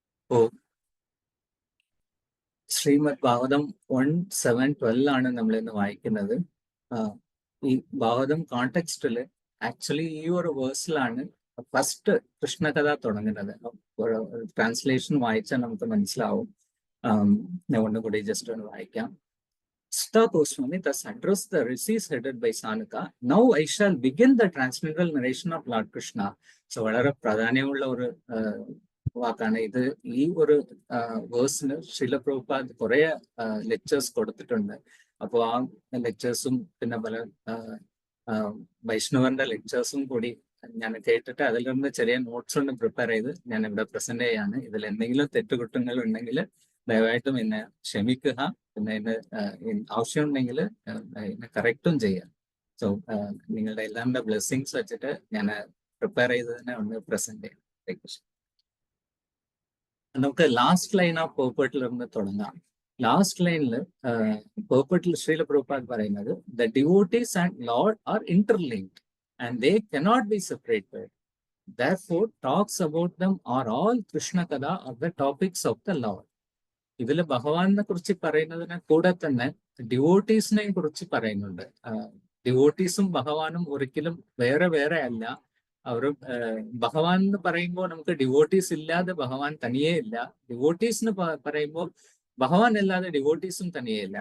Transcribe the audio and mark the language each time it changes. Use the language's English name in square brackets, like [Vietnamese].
[Malayalam] Oh, Shrimad Bhagavatam 1:7-12 ആണ് നമ്മൾ ഇന്ന് വായിക്കുന്നത്. ഈ ഭാഗവതം കോണ്ടെക്സ്റ്റില് ആക്ച്വലി ഈ ഒരു വേഴ്സിലാണ് ഫസ്റ്റ് കൃഷ്ണകഥ തുടങ്ങുന്നത്. ട്രാൻസ്ലേഷൻ വായിച്ചാൽ നമുക്ക് മനസ്സിലാവും. ഞാൻ ഒന്നുകൂടി ജസ്റ്റ് ഒന്ന് വായിക്കാം. [English] Sutta Goswami thus addressed the rishis headed by Sanaka. Now I shall begin the transcendental narration of Lord Krishna. [Malayalam] So വളരെ പ്രാധാന്യമുള്ള ഒരു വാക്കാണ് ഇത്. ഈ ഒരു വേഴ്സിന് ശ്രീല പ്രഭുപാദ് കുറെ ലെക്ചേഴ്സ് കൊടുത്തിട്ടുണ്ട്. അപ്പോൾ ആ ലെക്ചേഴ്സും പിന്നെ പല വൈഷ്ണവന്റെ ലെക്ചേഴ്സും കൂടി ഞാൻ കേട്ടിട്ട് അതിൽ നിന്ന് ചെറിയ നോട്ട്സ് കൊണ്ട് പ്രിപ്പയർ ചെയ്ത് ഞാൻ ഇവിടെ പ്രസന്റ് ചെയ്യാണ്. ഇതിൽ എന്തെങ്കിലും തെറ്റുകുറ്റങ്ങൾ ഉണ്ടെങ്കിൽ ദയവായിട്ടും എന്നെ ക്ഷമിക്കുക. പിന്നെ എന്നെ ആവശ്യമുണ്ടെങ്കിൽ എന്നെ കറക്റ്റും ചെയ്യാം. സോ നിങ്ങളുടെ എല്ലാവരുടെ ബ്ലെസ്സിങ്സ് വെച്ചിട്ട് ഞാൻ പ്രിപ്പയർ ചെയ്തതിനെ ഒന്ന് പ്രസന്റ് ചെയ്യാം. നമുക്ക് ലാസ്റ്റ് ലൈൻ ഓഫ് പേർപ്പട്ടിൽ നിന്ന് തുടങ്ങാം. ലാസ്റ്റ് ലൈനിൽ പേർപ്പട്ടിൽ ശ്രീല പ്രഭുപാദ് പറയുന്നത് [English] The devotees and Lord are interlinked and they cannot be separated. Therefore talks about them are all Krishna Kada are the topics of the Lord. [Malayalam] ഇതിൽ ഭഗവാനെ കുറിച്ച് പറയുന്നതിനെ കൂടെ തന്നെ ഡിവോട്ടീസിനെ കുറിച്ച് പറയുന്നുണ്ട്. ഡിവോട്ടീസും ഭഗവാനും ഒരിക്കലും വേറെ വേറെ അല്ല. അവർ ഭഗവാൻ എന്ന് പറയുമ്പോൾ നമുക്ക് ഡിവോട്ടീസ് ഇല്ലാതെ ഭഗവാൻ തനിയേ ഇല്ല. ഡിവോട്ടീസ് പറയുമ്പോൾ ഭഗവാൻ അല്ലാതെ ഡിവോട്ടീസും തനിയേ ഇല്ല.